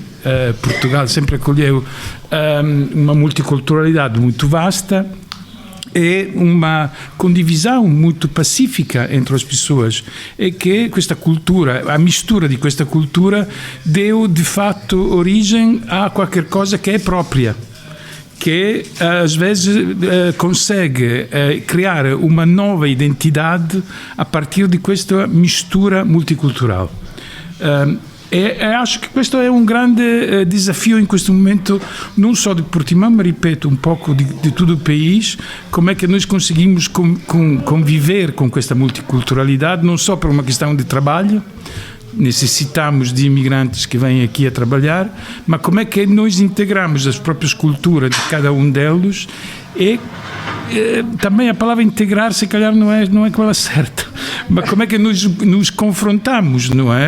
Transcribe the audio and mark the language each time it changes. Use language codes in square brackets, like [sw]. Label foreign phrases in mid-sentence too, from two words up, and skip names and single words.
[pt] Portugal sempre acolheu uma multiculturalidade muito vasta e uma condivisão muito pacífica entre as pessoas, e que questa cultura, a mistura de questa cultura deu de facto origem a qualquer coisa que é própria, que às vezes consegue criar uma nova identidade a partir de questa mistura multicultural. E acho que [it] questo è un grande desafio in questo momento, non [pt] só de Portimão, mas [it] ripeto, un poco di tutto il país. [pt] Como é que nós conseguimos conviver com questa multiculturalidade, não só por uma questão de trabalho, necessitamos de imigrantes que vêm aqui a trabalhar, mas como é que nós integramos as próprias culturas de cada um deles e também a palavra integrar se calhar não é aquela certa, mas como é que nos confrontamos, não é?